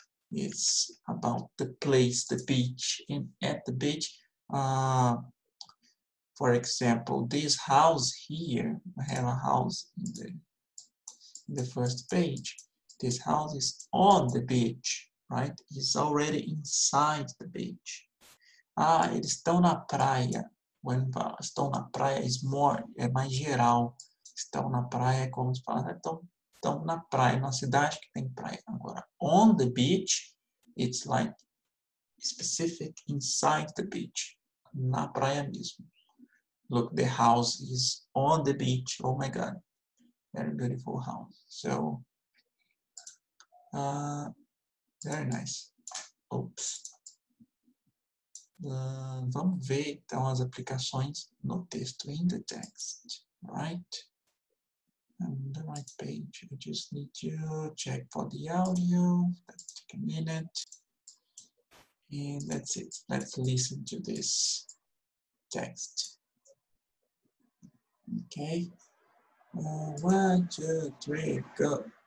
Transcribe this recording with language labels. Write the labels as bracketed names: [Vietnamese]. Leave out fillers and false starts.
[English] It's about the place, the beach. And at the beach, for example, this house here, I have a house in the first page. This house is on the beach, right? It's already inside the beach. [Portuguese] Eles estão na praia. When estão na praia é mais geral. Estão na praia é como se fala, estão na praia, na cidade que tem praia. [English] Agora, on the beach, it's like specific inside the beach. [Portuguese] Na praia mesmo. [English] Look, the house is on the beach. Oh my God. Very beautiful house. So, very nice. Oops. [Portuguese] Vamos ver então as aplicações no texto, [English] in the text, right? I'm on the right page. I just need to check for the audio. Let's take a minute. And that's it. Let's listen to this text. Okay. 1, 2, 3, go.